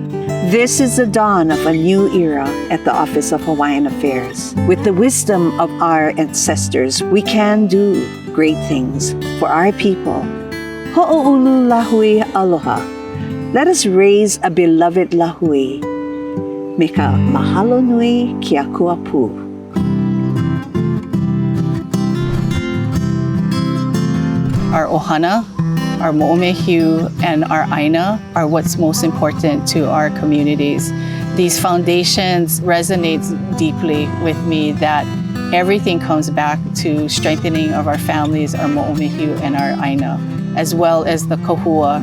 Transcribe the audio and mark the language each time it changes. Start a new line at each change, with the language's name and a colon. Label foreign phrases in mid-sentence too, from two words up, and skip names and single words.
English: This is the dawn of a new era at the Office of Hawaiian Affairs. With the wisdom of our ancestors, we can do great things for our people.
Hawaiian: Ho'oulu lahui aloha.
English: Let us raise a beloved lahui.
Hawaiian: Me ka mahalo nui ki a kuapu.
English: Our ohana, our mo'omehiu, and our aina are what's most important to our communities. These foundations resonate deeply with me that everything comes back to strengthening of our families, our mo'omehiu, and our aina, as well as the kohua.